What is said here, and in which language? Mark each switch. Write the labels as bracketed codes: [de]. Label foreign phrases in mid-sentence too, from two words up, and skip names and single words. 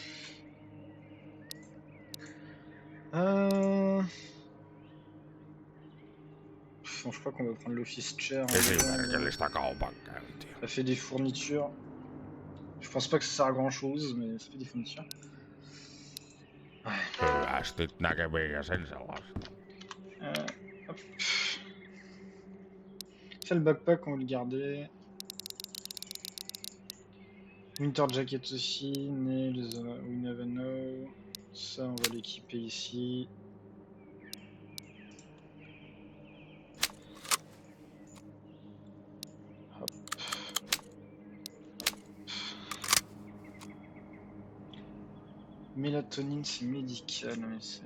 [fr] Bon, je crois qu'on va prendre l' [en] office chair. [fi] Esimerkillistä kaupankäyntiä. [fr] Ça fait des fournitures. Je pense pas que ça sert à grand chose, mais ça fait des fournitures. [fi] Hyvästit näkemiin ja sen sellaista. [fr] Hop. Ça, le backpack, on va le garder. [en] Winter jacket aussi. Nails, we never know. [fr] Ça, on va l'équiper ici. Hop. Mélatonine, c'est médical, mais c'est...